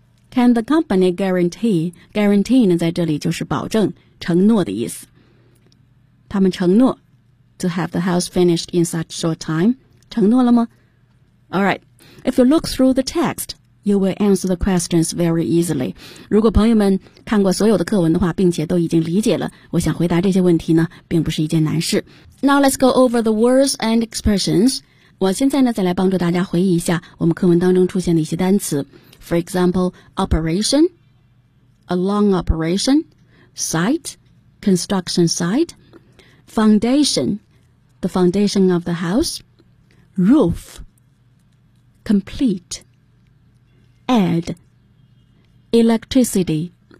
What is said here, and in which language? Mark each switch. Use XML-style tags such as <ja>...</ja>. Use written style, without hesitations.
<en>Can the company guarantee?</en> <zh>Guarantee 呢在这里就是保证承诺的意思。他们承诺</zh> <en>To have the house finished in such short time.</en> <zh>承诺了吗?Alright.</zh> <en>If you look through the text, you will answer the questions very easily.</en> <zh>如果朋友们看过所有的课文的话并且都已经理解了我想回答这些问题呢并不是一件难事。</zh> <en>Now let's go over the words and expressions.</en> <zh>我现在呢再来帮助大家回忆一下我们课文当中出现的一些单词。</zh> <en>For example, operation, a long operation, site, construction site,Foundation, the foundation of the house. Roof, complete. Add, electricity.</en>